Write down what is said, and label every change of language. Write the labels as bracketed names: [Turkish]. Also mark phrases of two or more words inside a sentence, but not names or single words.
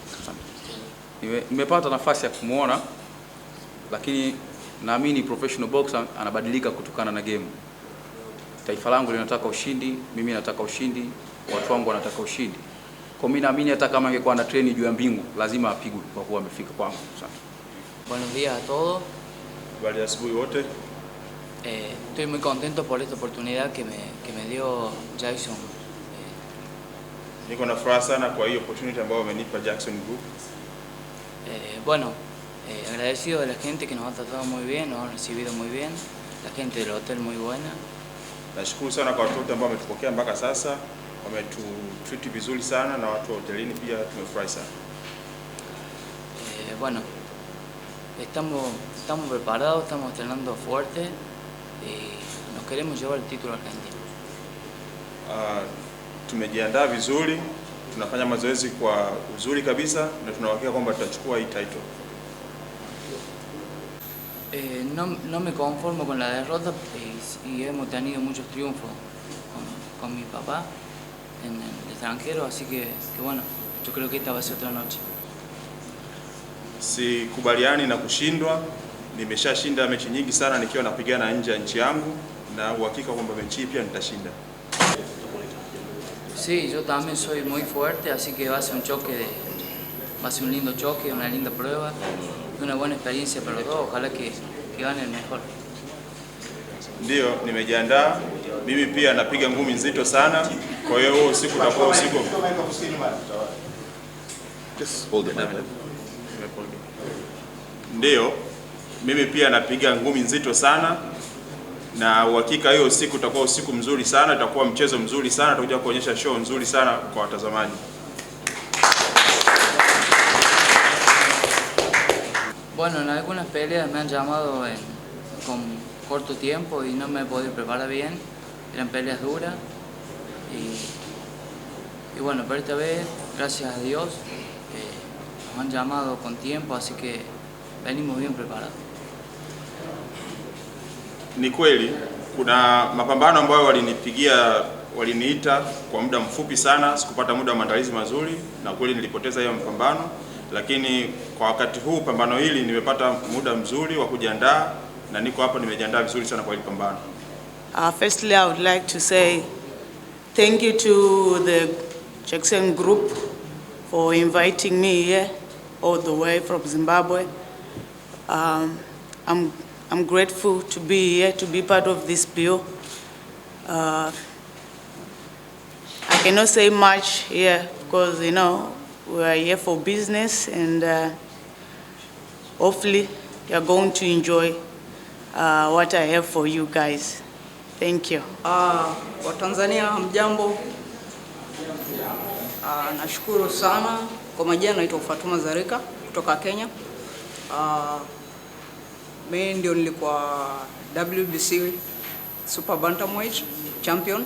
[Swahili] Nimepata nafasi ya kumuona, lakini naamini [English] professional boxer [Swahili] anabadilika kutokana na game. taifa langu linataka ushindi, mimi nataka ushindi, watu wangu wanataka ushindi. Kwa mimi naamini hata kama angekuwa na treni juu ya mbingu lazima apigwe kwa kuwa amefika kwangu. [Spanish] Buenos días a todos. [Swahili] Habari asubuhi wote. [Spanish] Estoy muy contento por esta oportunidad que me dio Jackson. [Swahili] Niko na furaha sana kwa hiyo opportunity ambayo amenipa Jackson Group. [Spanish] Bueno, agradecido de la gente que nos ha tratado muy bien, nos ha recibido muy bien, la gente del hotel muy buena. [Swahili] Nashukuru sana kwa watu wote ambao wametupokea mpaka sasa, wametutreat vizuri sana na watu wa hotelini pia tumefurahi sana. [Spanish] Bueno, estamos preparados, estamos entrenando fuerte y nos queremos llevar el título argentino. [Swahili] Tumejiandaa vizuri, tunafanya mazoezi kwa uzuri kabisa na tunahakika kwamba tutachukua hii title. [Spanish] No me conformo con la derrota y hemos tenido muchos triunfos con mi papá en el extranjero, así que bueno, yo creo que esta va a ser otra noche. [Swahili] Sikubaliani na kushindwa, nimeshashinda mechi nyingi sana nikiwa napigana nje ya nchi yangu na uhakika kwamba mechi pia nitashinda. [Spanish] Sí, yo también soy muy fuerte, así que va a ser un lindo choque, una linda prueba y una buena experiencia para los dos. Ojalá que gane el mejor. [Swahili] Ndio, nimejiandaa. Mimi pia napiga ngumi nzito sana. Kwa hiyo usiku utakuwa usiku. Ndio, mimi pia napiga ngumi nzito sana. Na uhakika hiyo usiku utakuwa usiku mzuri sana, itakuwa mchezo mzuri sana, tutakuja kuonyesha show nzuri sana kwa watazamaji. [Spanish] Bueno, en algunas peleas me han llamado con corto tiempo y no me he podido preparar bien. Eran peleas duras y bueno, pero esta vez, gracias a Dios, nos han llamado con tiempo, así que venimos bien preparados. [Swahili] Ni kweli kuna mapambano ambayo waliniita kwa muda mfupi sana, sikupata muda wa maandalizi mazuri na kweli nilipoteza hiyo mapambano, lakini kwa wakati huu pambano hili nimepata muda mzuri wa kujiandaa na niko hapa nimejiandaa vizuri sana kwa hili pambano. [English] Firstly, I would like to say thank you to the Jackson Group for inviting me here all the way from Zimbabwe. I'm grateful to be here, to be part of this bill. I cannot say much here because, you know, we are here for business and hopefully you're going to enjoy what I have for you guys. Thank you. [Swahili] Watanzania hamjambo. Nashukuru sana. Kwa majina naitwa Fatuma Zarika kutoka Kenya. Mimi ndio nilikuwa [English] WBC Super Bantamweight champion.